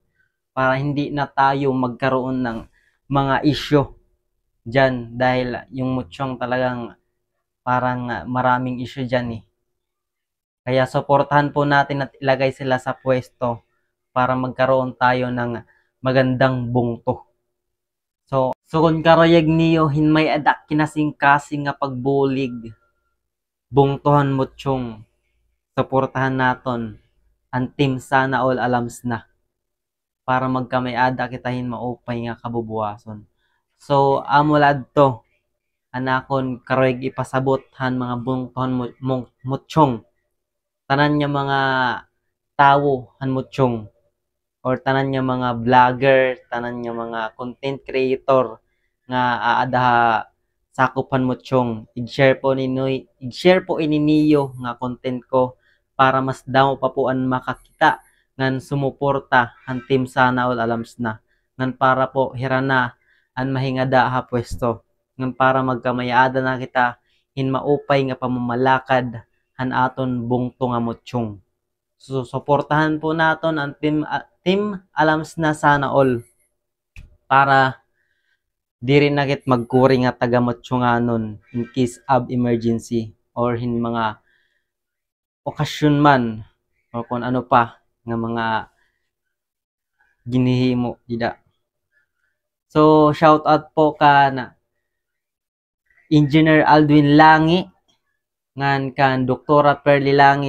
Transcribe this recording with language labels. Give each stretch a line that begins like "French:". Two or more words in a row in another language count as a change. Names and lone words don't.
Filipino: Para hindi na tayo magkaroon ng mga issue dyan dahil yung mutsyong talagang parang maraming issue dyan eh. Kaya suportahan po natin at ilagay sila sa pwesto para magkaroon tayo ng magandang bungto.
Waray: So kung karayag niyo hinmay adak kinasing-kasing nga pagbulig, bungtohan mutsyong, suportahan naton ang Team Sana All alams na para magkamay ada kitahin maupay nga kabubuwason. So amulad to anakon karayag ipasabot han mga bungtohan mutsyong, tanan niya mga tawo han mutsyong or tanan niya mga vlogger, tanan niya mga
English: content creator
Waray: nga aada sakupan mutsyong, i-share po ininiyo nga content ko para mas damo pa po ang makakita ngan sumuporta ang Team Sana All alams na ngan para po hirana ang mahingada ha pwesto ngan para magkamayada na kita hin maupay nga pamamalakad han aton bungto nga mutsyong. So suportahan po naton ang team alams na Sana All para di rin nakit magkuring nga taga-mutsyunganon
English: in case of emergency
Waray: or hin mga okasyon man o kung ano pa nga mga ginihimo ida. So
English: shout out
Waray: po ka na Engineer Aldwin Langi ngan kan Doktora Perly Langi.